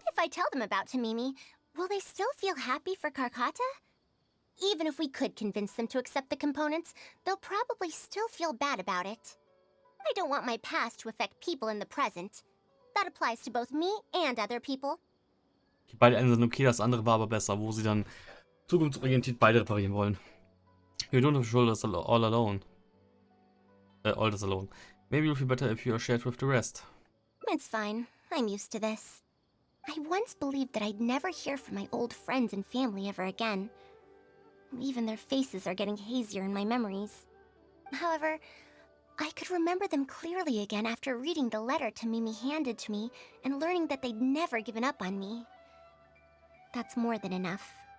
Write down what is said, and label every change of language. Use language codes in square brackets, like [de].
[en] If I tell them about Tamimi, will they still feel happy for Karkata? Even if we could convince them to accept the components, they'll probably still feel bad about it. I don't want my past to affect people in the present. That applies to both me and other people. [de] Die beide einen sind okay, das andere war aber besser, wo sie dann zukunftsorientiert beide reparieren wollen. [en] You don't have to shoulder this all alone. All this alone. Maybe you'll feel better if you are shared with the rest. It's fine. I'm used to this. I once believed that I'd never hear from my old friends and family ever again. Even their faces are getting hazier in my memories. However, I could remember them clearly again after reading the letter Tamimi handed to me and learning that they'd never given up on me. That's more than enough.